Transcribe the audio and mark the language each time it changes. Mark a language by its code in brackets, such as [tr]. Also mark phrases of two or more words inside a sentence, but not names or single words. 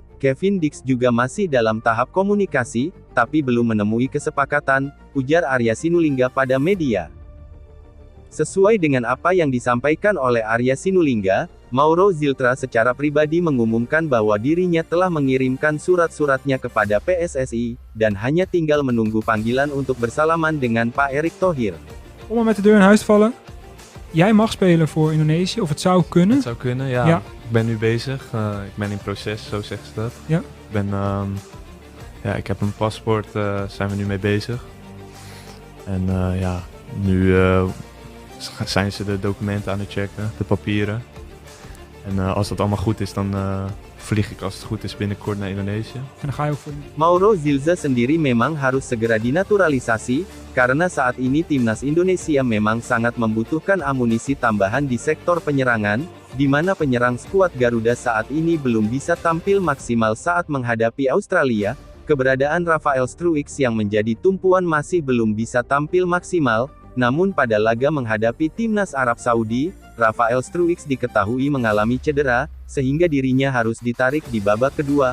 [id] Kevin Dick juga masih dalam tahap komunikasi, tapi belum menemui kesepakatan, ujar Arya Sinulinga pada media. Sesuai dengan apa yang disampaikan oleh Arya Sinulinga, Mauro Zilrah secara pribadi mengumumkan bahwa dirinya telah mengirimkan surat-suratnya kepada PSSI, dan hanya tinggal menunggu panggilan untuk bersalaman dengan Pak Erick Thohir. [nl] Om maar met de deur in huis te vallen. Jij mag spelen voor Indonesië, of het zou kunnen. Het zou kunnen, ja. Ja. Ik ben nu bezig. Ik ben in proces, zo zeggen ze dat. Ja. Ik heb een paspoort, zijn we nu mee bezig. En nu zijn ze de documenten aan het checken, de papieren. En als dat allemaal goed is, dan vlieg ik als het goed is binnenkort naar Indonesië. En dan ga je ook voor... [id] Mauro Zilrah sendiri memang harus segera dinaturalisasi, karena saat ini timnas Indonesia memang sangat membutuhkan amunisi tambahan di sektor penyerangan, di mana penyerang skuad Garuda saat ini belum bisa tampil maksimal saat menghadapi Australia. Keberadaan Rafael Struijk yang menjadi tumpuan masih belum bisa tampil maksimal, namun pada laga menghadapi timnas Arab Saudi, Rafael Struijk diketahui mengalami cedera, sehingga dirinya harus ditarik di babak kedua.